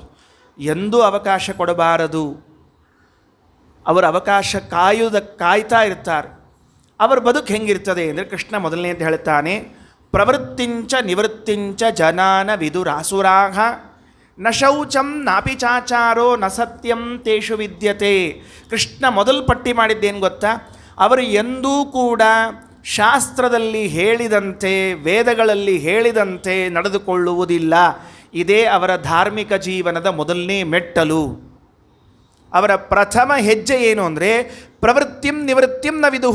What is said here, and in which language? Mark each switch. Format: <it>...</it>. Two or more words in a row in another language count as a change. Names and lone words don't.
<kn>ಎಂದೂ ಅವಕಾಶ ಕೊಡಬಾರದು. ಅವರ ಅವಕಾಶ ಕಾಯ್ತಾ ಇರ್ತಾರೆ. ಅವರ ಬದುಕು ಹೆಂಗಿರ್ತದೆ ಅಂದರೆ ಕೃಷ್ಣ ಮೊದಲನೇದು ಹೇಳ್ತಾನೆ,</kn> <sa>ಪ್ರವೃತ್ತಿಂಚ ನಿವೃತ್ತಿಂಚ ಜನಾನ ವಿದುರಾಸುರಾಹ ನ ಶೌಚಂ ನಾಪಿ ಚಾಚಾರೋ ನ ಸತ್ಯಂ ತೇಷು ವಿದ್ಯತೆ.</sa> <kn>ಕೃಷ್ಣ ಮೊದಲು ಪಟ್ಟಿ ಮಾಡಿದ್ದೇನು ಗೊತ್ತಾ? ಅವರು ಎಂದೂ ಕೂಡ ಶಾಸ್ತ್ರದಲ್ಲಿ ಹೇಳಿದಂತೆ ವೇದಗಳಲ್ಲಿ ಹೇಳಿದಂತೆ ನಡೆದುಕೊಳ್ಳುವುದಿಲ್ಲ. ಇದೇ ಅವರ ಧಾರ್ಮಿಕ ಜೀವನದ ಮೊದಲನೇ ಮೆಟ್ಟಲು. ಅವರ ಪ್ರಥಮ ಹೆಜ್ಜೆ ಏನು ಅಂದರೆ</kn> <sa>ಪ್ರವೃತ್ತಿಂ ನಿವೃತ್ತಿಂ ನ ವಿದುಹು.</sa>